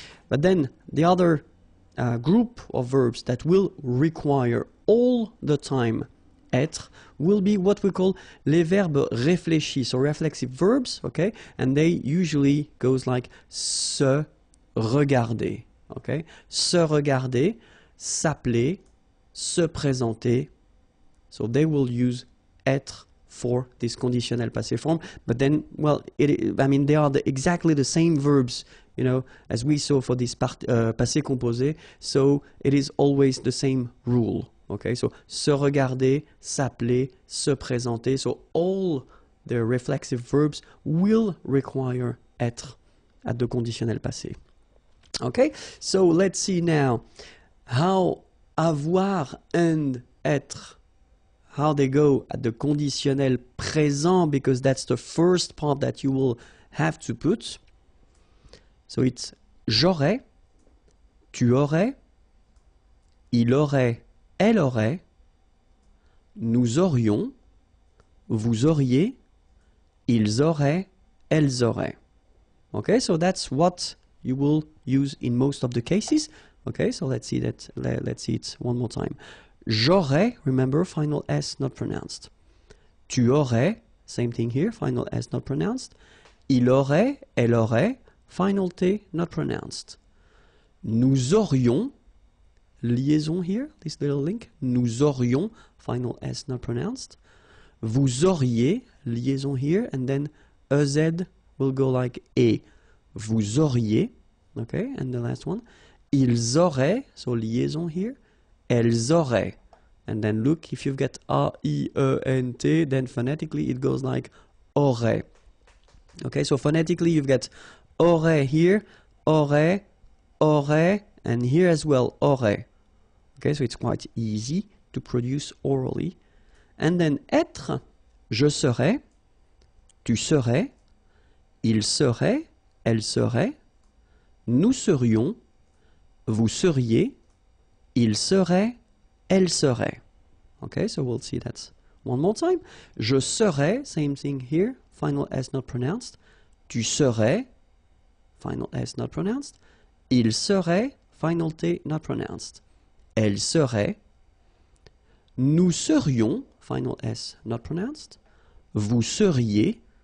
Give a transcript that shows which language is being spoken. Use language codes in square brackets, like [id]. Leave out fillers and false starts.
[en] But then the other group of verbs that will require all the time être will be what we call [fr] les verbes réfléchis, [en] so reflexive verbs, okay? And they usually goes like se regarder, okay? [fr] Se regarder, s'appeler, se présenter. [en] So they will use être for this conditional passé form, but then, well, I mean, they are exactly the same verbs, you know, as we saw for this passé composé, so it is always the same rule, okay? So, [fr] se regarder, s'appeler, se présenter, [en] so all the reflexive verbs will require être at the conditional passé. Okay, so let's see now how avoir and être, how they go at the conditionnel présent, because that's the first part that you will have to put. So it's [fr] j'aurais, tu aurais, il aurait, elle aurait, nous aurions, vous auriez, ils auraient, elles auraient. [en] Okay, so that's what you will use in most of the cases. Okay, so let's see that. Let's see it one more time. [fr] J'aurais, [en] remember, final S not pronounced. [fr] Tu aurais, [en] same thing here, final S not pronounced. [fr] Il aurait, elle aurait, [en] final T not pronounced. [fr] Nous aurions, [en] liaison here, this little link. [fr] Nous aurions, [en] final S not pronounced. [fr] Vous auriez, [en] liaison here, and then EZ will go like E. [fr] Vous auriez, [en] okay, and the last one. [fr] Ils auraient, [en] so liaison here. [fr] Elles auraient. [en] And then look, if you've got A-I-E-N-T, then phonetically it goes like aurait. Okay, so phonetically you've got aurait here, aurait, aurait, and here as well, aurait. Okay, so it's quite easy to produce orally. And then [fr] être, je serais, tu serais, il serait, elle serait, nous serions, vous seriez, il serait, elle serait. [en] Okay, so we'll see that one more time. [fr] Je serais, [en] same thing here, final S not pronounced. [fr] Tu serais, [en] final S not pronounced. [fr] Il serait, [en] final T not pronounced. [fr] Elle serait. Nous serions, [en] final S not pronounced. [fr] Vous seriez.